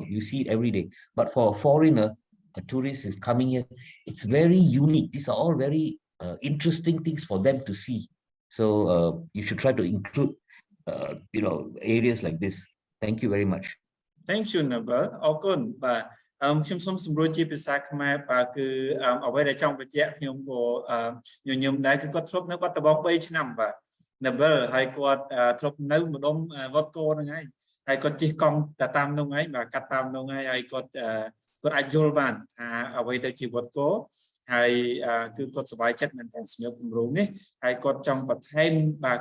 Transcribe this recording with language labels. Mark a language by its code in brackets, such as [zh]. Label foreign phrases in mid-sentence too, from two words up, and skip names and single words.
[en] You see it every day. But for a foreigner, a tourist is coming here, it's very unique. These are all very interesting things for them to see. So you should try to include areas like this. Thank you very much. Thank you, Noble. [km] អរគុណបាទខ្ញុំសូមសម្រួលជាភាសាខ្មែរបាទគឺអ្វីដែលចង់បញ្ជាក់ខ្ញុំក៏ញញឹមដែរគឺគាត់ធ្លាប់នៅបាត់ដំបង 3 ឆ្នាំបាទ Noble ហើយគាត់ធ្លាប់នៅម្ដុំវត្តកោហ្នឹងហើយហើយគាត់ជិះកង់តាមនោះហើយបាទកាត់តាមនោះហើយគាត់អាចយល់បានថាអ្វីទៅជាវត្តកោហើយគឺគាត់សប្បាយចិត្តមែនទែនសម្រាប់គម្រោងនេះហើយគាត់ចង់បន្ថែមបាទ